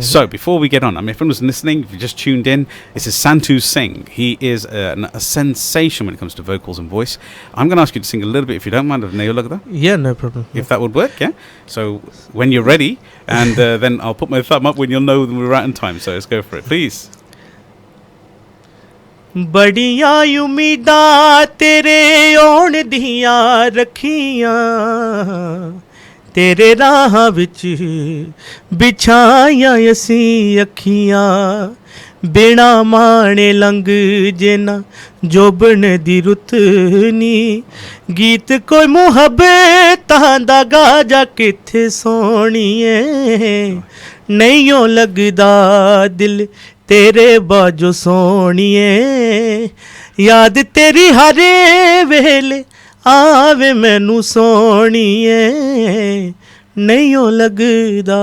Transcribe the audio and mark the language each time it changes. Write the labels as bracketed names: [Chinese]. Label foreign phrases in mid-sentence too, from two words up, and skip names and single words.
[English] So before we get on, I mean, if anyone's listening, if you just tuned in, this is Santu Singh. He is a sensation when it comes to vocals and voice. I'm going to ask you to sing a little bit, if you don't mind, of Nayo Lagda. Yeah, no problem. If that would work, yeah. So when you're ready, and then I'll put my thumb up when you'll know that we're right on time. So let's go for it, please. [Punjabi] ਬੜੀਆਂ ਉਮੀਦਾਂ ਤੇਰੇ ਆਉਣ ਦੀਆਂ ਰੱਖੀਆਂ ਤੇਰੇ ਰਾਹ ਵਿੱਚ ਵਿਛਾਈਆਂ ਅਸੀਂ ਅੱਖੀਆਂ ਬਿਨਾ ਮਾਣੇ ਲੰਘ ਜੇ ਨਾ ਜੋਬਨ ਦੀ ਰੁੱਤ ਨੀ ਗੀਤ ਕੋਈ ਮੁਹੱਬਤਾਂ ਦਾ ਗਾਜਾ ਕਿੱਥੇ ਸੋਹਣੀਏ ਨਹੀਂਓ ਲੱਗਦਾ ਦਿਲ ਤੇਰੇ ਬਾਝੋਂ ਸੋਹਣੀਏ ਯਾਦ ਤੇਰੀ ਹਰੇ ਵੇਲੇ ਆਵੇ ਮੈਨੂੰ ਸੋਹਣੀਏ ਨਹੀਂਓ ਲੱਗਦਾ.